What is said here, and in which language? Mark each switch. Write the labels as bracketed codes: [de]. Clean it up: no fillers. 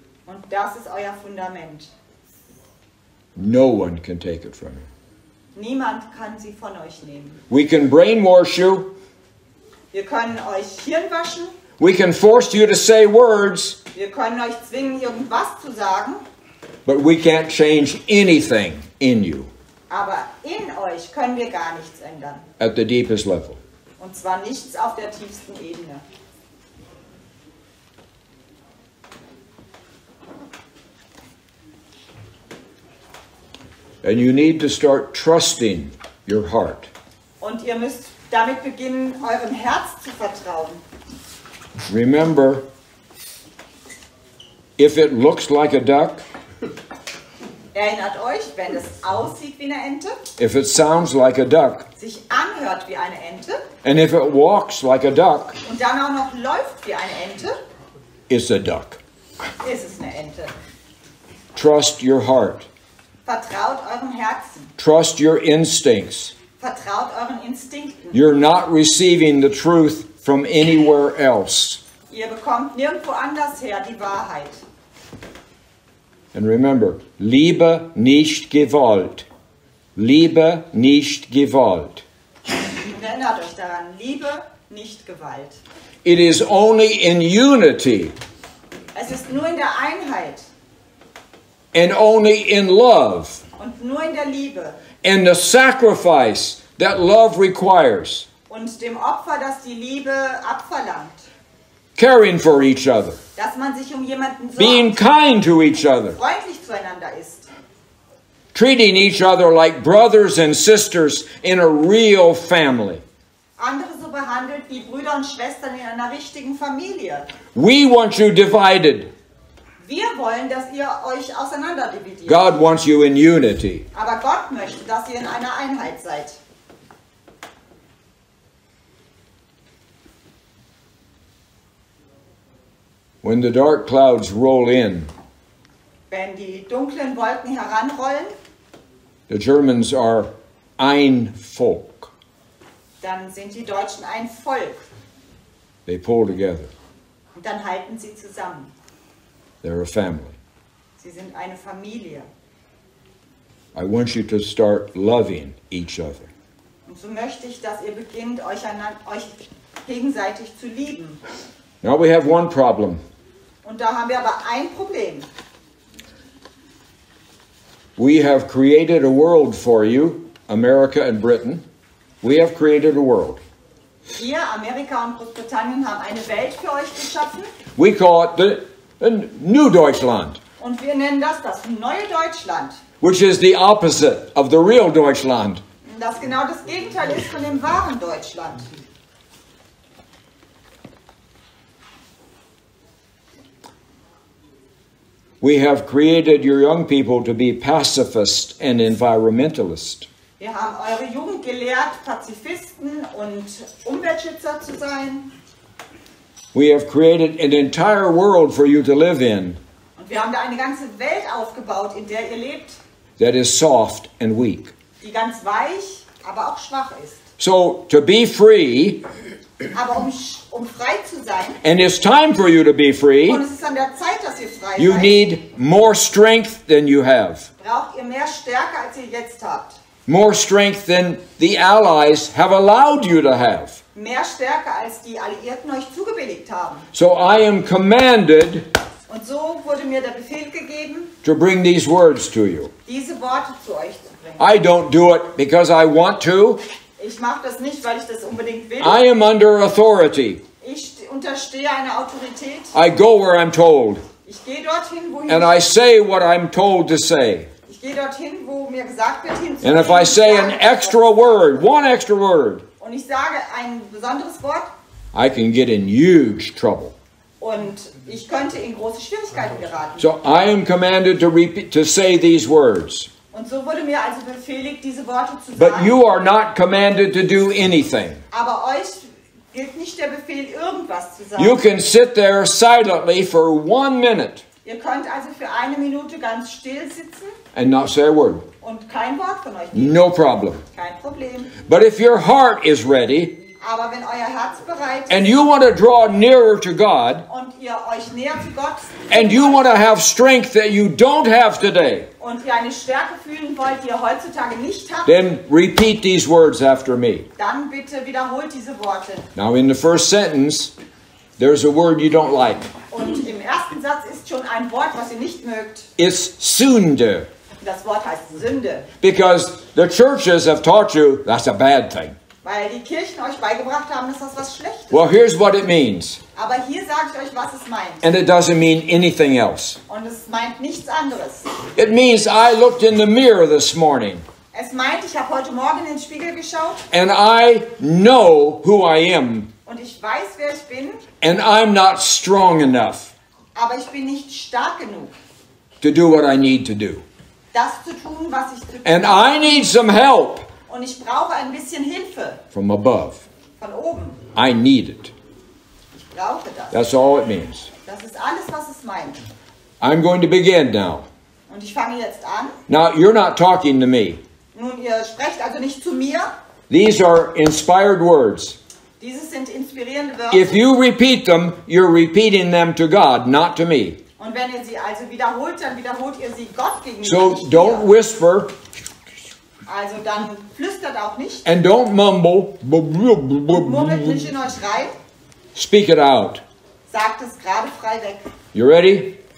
[de] Und das ist euer Fundament. [en] No one can take it from you. [de] Niemand kann sie von euch nehmen. [en] We can brainwash you. [de] Wir können euch Hirn waschen. [en] We can force you to say words. [de] Wir können euch zwingen, irgendwas zu sagen. [en] But we can't change anything in you [de] Aber in euch können wir gar nichts ändern. [en] at the deepest level. [de] Und zwar nichts auf der tiefsten Ebene. [en] And you need to start trusting your heart. [de] Und ihr müsst damit beginnen, eurem Herz zu vertrauen. [en] Remember, if it looks like a duck, [de] Erinnert euch, wenn es aussieht wie eine Ente, [en] if it sounds like a duck, [de] sich anhört wie eine Ente [en] and if it walks like a duck, [de] und dann auch noch läuft wie eine Ente, [en] it's a duck. [de] ist es eine Ente. [en] Trust your heart. [de] Vertraut eurem Herzen. [en] Trust your instincts. [de] Vertraut euren Instinkten. [en] You're not receiving the truth from anywhere else. [de] Ihr bekommt nirgendwo anders her die Wahrheit. [en] And remember, [de] Liebe nicht Gewalt. Liebe nicht Gewalt. Und erinnert euch daran, Liebe, nicht Gewalt. [en] It is only in unity [de] Es ist nur in der Einheit [en] and only in love [de] und nur in der Liebe [en] and the sacrifice that love requires. [de] und dem Opfer, das die Liebe abverlangt. [en] Caring for each other. [de] Dass man sich um jemanden [en] Being [de] sorgt, [en] kind to each other. [de] freundlich zueinander ist. [en] Treating each other like brothers and sisters in a real family. [de] Andere so behandelt wie Brüder und Schwestern in einer richtigen Familie. [en] We want you divided. [de] Wir wollen, dass ihr euch auseinanderdividiert. [en] God wants you in unity. [de] Aber Gott möchte, dass ihr in einer Einheit seid. [en] When the dark clouds roll in, [de] Wenn die dunklen Wolken heranrollen, [en] the Germans are [de] ein Volk. dann sind die Deutschen ein Volk. [en] They pull together. [de] Und dann halten sie zusammen. [en] They're a family. [de] Sie sind eine Familie. [en] I want you to start loving each other. [de] Und so möchte ich, dass ihr beginnt, euch gegenseitig zu lieben. [en] Now we have one problem. [de] Und da haben wir aber ein Problem. [en] We have created a world for you, America and Britain. We have created a world. [de] Wir, Amerika und Großbritannien, haben eine Welt für euch geschaffen. [en] We call it the New Deutschland, [de] Und wir nennen das neue Deutschland. [en] which is the opposite of the real Deutschland. [de] Das genau das Gegenteil ist von dem wahren Deutschland. [en] We have created your young people to be pacifist and environmentalist. [de] Wir haben eure Jugend gelehrt, Pazifisten und Umweltschützer zu sein. [en] We have created an entire world for you to live in [de] Und wir haben da eine ganze Welt aufgebaut, in der ihr lebt, [en] that is soft and weak. [de] die ganz weich, aber auch schwach ist. [en] So to be free, [de] Aber um frei zu sein, [en] and it's time for you to be free, [de] und es ist an der Zeit, dass ihr frei [en] you [de] seid, [en] need more strength than you have. [de] braucht ihr mehr Stärke, als ihr jetzt habt. [en] More strength than the Allies have allowed you to have. [de] Mehr Stärke, als die Alliierten euch zugebilligt haben. [en] So I am commanded [de] Und so wurde mir der Befehl gegeben, [en] to bring these words to you. [de] diese Worte zu euch zu bringen. [en] I don't do it because I want to. [de] Ich mache das nicht, weil ich das unbedingt will. [en] I am under authority. [de] Ich unterstehe einer Autorität. [en] I go where I'm told. [de] Ich gehe dorthin, wohin [en] And I say what I'm told to say. [de] ich gehe dorthin, wo mir gesagt wird, hinzugehen. [en] And if I say an extra word, one extra word, [de] Und ich sage ein besonderes Wort [en] I can get in huge trouble. [de] und ich könnte in große Schwierigkeiten geraten. [en] So I am commanded to repeat, to say these words. [de] Und so wurde mir also befehligt, diese Worte zu [en] But [de] sagen. [en] you are not commanded to do anything. [de] Aber euch gilt nicht der Befehl, irgendwas zu sagen. [en] You can sit there silently for 1 minute [de] Ihr könnt also für 1 Minute ganz still sitzen [en] and not say a word. [de] und kein Wort von euch geben. [en] No problem. [de] Kein Problem. [en] But if your heart is ready [de] Aber wenn euer Herz bereit ist [en] and you want to draw nearer to God [de] und ihr euch näher zu Gott [en] and you want to have strength that you don't have today, [de] und ihr eine Stärke fühlen wollt, die ihr heutzutage nicht habt, [en] then repeat these words after me. [de] dann bitte wiederholt diese Worte. [en] Now in the first sentence, there's a word you don't like. [de] Und im ersten Satz ist schon ein Wort, was ihr nicht mögt. [en] It's Sünde. [de] Das Wort heißt Sünde. [en] Because the churches have taught you that's a bad thing. [de] Weil die Kirchen euch beigebracht haben, dass das was Schlechtes. [en] Well, here's what it means. [de] Aber hier sage ich euch, was es meint. [en] And it doesn't mean anything else. [de] Und es meint nichts anderes. [en] It means I looked in the mirror this morning [de] Es meint, ich habe heute Morgen in den Spiegel geschaut [en] and I know who I am [de] und ich weiß, wer ich bin, [en] and I'm not strong enough [de] aber ich bin nicht stark genug, [en] to do what I need to do. [de] das zu tun, was ich zu tun [en] And [de] habe. [en] I need some help [de] Und ich brauche ein bisschen Hilfe [en] from above. [de] von oben. [en] I need it. [de] Ich brauche das. [en] That's all it means. [de] Das ist alles, was es meint. [en] I'm going to begin now. [de] Und ich fange jetzt an. [en] Now, you're not talking to me. [de] Nun, ihr sprecht also nicht zu mir. [en] These are inspired words. [de] Dieses sind inspirierende Wörter. [en] If you repeat them, you're repeating them to God, not to me. [de] Und wenn ihr sie also wiederholt, dann wiederholt ihr sie Gott gegenüber. [en] So [de] nicht [en] don't [de] mir. [en] whisper [de] Also dann flüstert auch nicht. [en] and don't mumble. [de] Murmelt nicht in euch rein. [en] Speak it out. [de] Sagt es gerade frei weg. [en] You ready?